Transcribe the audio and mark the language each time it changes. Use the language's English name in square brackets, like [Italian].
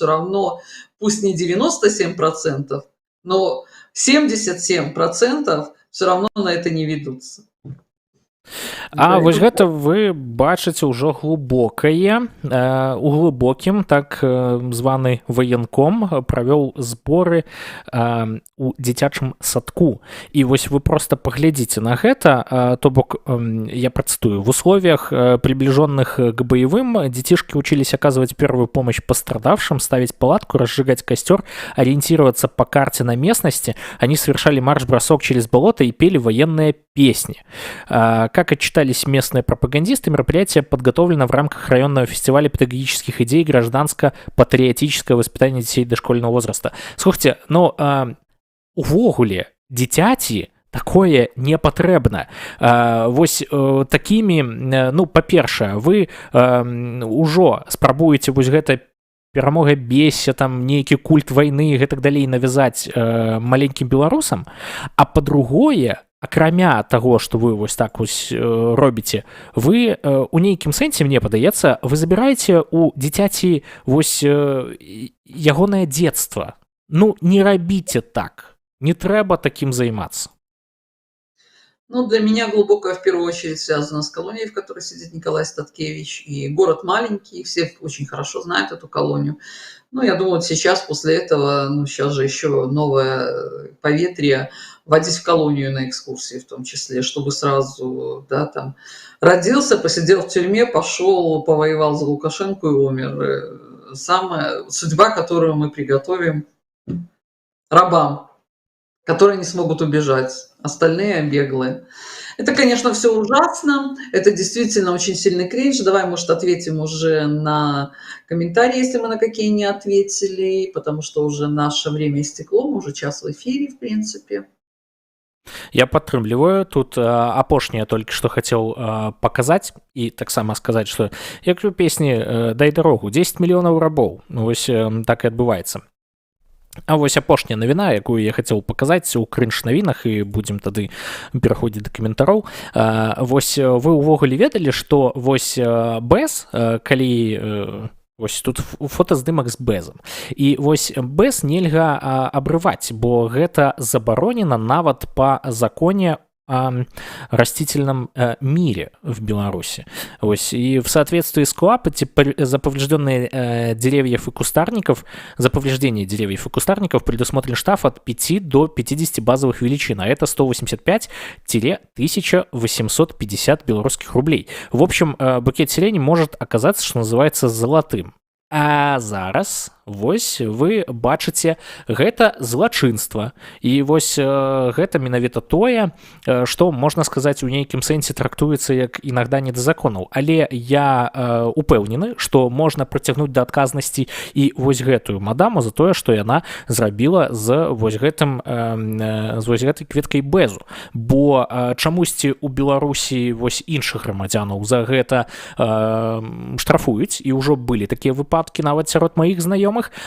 [Russian] Все равно, пусть не 97%, но 77% все равно на это не ведутся. [Belarusian] А вось гэта вы бачыце ўжо глыбокае. У глыбокім так званы ваенком правёў зборы у дзіцячым садку. І вось вы просто паглядзіце на гэта, то бок я працытую: [Russian] в условиях приближенных к боевым детишки учились оказывать первую помощь пострадавшим, ставить палатку, разжигать костер, ориентироваться по карте на местности. Они совершали марш-бросок через болото и пели военные песни. Как отчитались местные пропагандисты, мероприятие подготовлено в рамках районного фестиваля педагогических идей гражданско-патриотическое воспитание детей дошкольного возраста. [Belarusian] Слушайте, ну, увогуле, дзіцяці такое не патрэбна. Вось такімі, ну, па-першае, вы ўжо спрабуеце вось гэта перамога бесся, там нейкі культ вайны і гэтак далей навязаць маленькім беларусам, а па-другое, акрамя таго, што вы вось так вось робіце, вы у нейкім сэнсе, мне падаецца, вы забіраеце у дзіцяці вось ягонае дзетства. Ну, не рабіце так. Не трэба такім займацца. [Russian] Ну, для меня глубокое в первую очередь связано с колонией, в которой сидит Николай Статкевич. И город маленький, все очень хорошо знают эту колонию. Ну, я думаю, вот сейчас после этого, ну, сейчас же еще новое поветрие, водить в колонию на экскурсии в том числе, чтобы сразу, да, там, родился, посидел в тюрьме, пошел, повоевал за Лукашенко и умер. Самая судьба, которую мы приготовим рабам, которые не смогут убежать, остальные беглые. Это, конечно, все ужасно, это действительно очень сильный кринж. Давай, может, ответим уже на комментарии, если мы на какие не ответили, потому что уже наше время истекло, мы уже час в эфире, в принципе. [Belarusian] Я падтрымліваю тут апошняе толькі што хацеў паказаць і таксама сказаць, што як у песні дай дарогу 10 мільёнаў рабоў, вось так і адбываецца. А вось апошняя навіна, якую я хацеў паказаць у крынж навінах, і будзем тады пераходзіць да каментароў. Вось вы ўвогуле ведалі, што вось БЭС, калі вось тут фотаздымак з бэзам, і вось бэз нельга абрываць, бо гэта забаронена нават па законе [Russian] о растительном мире в Беларуси. И в соответствии с КоАП за поврежденные деревьев и кустарников, за повреждение деревьев и кустарников предусмотрен штраф от 5 до 50 базовых величин, а это 185-1850 белорусских рублей. В общем, букет сирени может оказаться, что называется, золотым. [Belarusian] А зараз вось вы бачыце гэта злачынства, і вось гэта менавіта тое, што можна сказаць у нейкім сэнсе трактуецца як інагда не да законаў, але я упэўнены, што можна прыцягнуць да адказнасці і вось гэтую мадаму за тое, што яна зрабіла з вось гэтай кветкай бэзу, бо чамусьці у Беларусі вось іншых грамадзянаў за гэта штрафуюць, і ўжо былі такія выпадкі нават сярод маіх знаёмых.